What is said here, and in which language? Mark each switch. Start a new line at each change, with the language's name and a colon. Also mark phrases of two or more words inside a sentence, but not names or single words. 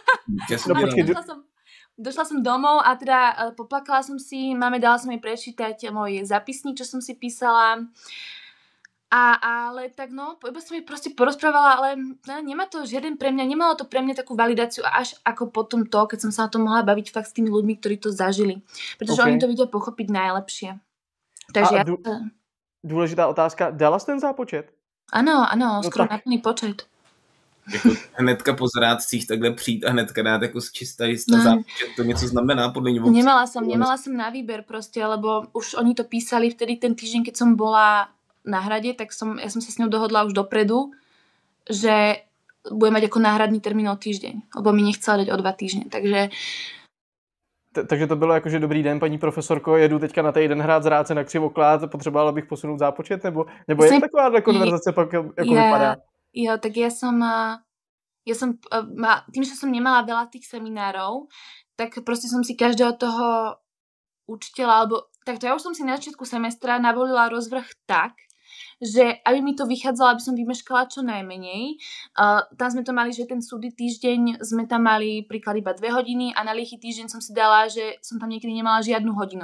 Slovak: Došla som domov a teda poplakala som si, mame dala som jej prečítať môj zapisník, čo som si písala. Ale tak no, iba som jej proste porozprávala, ale nemá to žiaden pre mňa, nemalo to pre mňa takú validáciu až ako potom to, keď som sa o tom mohla baviť fakt s tými ľuďmi, ktorí to zažili. Pretože oni to vedia pochopiť najlepšie.
Czech: Takže důležitá otázka, dala jsi ten zápočet? Ano, skoro na plný počet. Jako hnedka po zrádcích takhle přijít a hnedka dát jako čistá zápočet, to něco znamená podle něho.
Slovak: Nemala som na výber proste, lebo už oni to písali vtedy ten týždeň, keď som bola na hrade, tak ja som sa s ňou dohodla už dopredu, že bude mať ako náhradný termín o týždeň, lebo mi nechcela dať o 2 týždne,
Czech: Takže to bylo jako, že dobrý den, paní profesorko, jedu teďka na týden hrát zrádce na Křivoklát, potřebovala bych posunout zápočet, nebo je takováhle konverzace pak jako vypadá?
Slovak: Jo, tak ja som tým, že som nemala veľa tých seminárov, tak proste som si každého toho učiteľa, alebo takto ja už som si na začiatku semestra navolila rozvrh tak, že aby mi to vychádzalo, aby som vymeškala čo najmenej. Tam sme to mali, že ten súdy týždeň sme tam mali príklad iba 2 hodiny a na liechy týždeň som si dala, že som tam niekedy nemala žiadnu hodinu.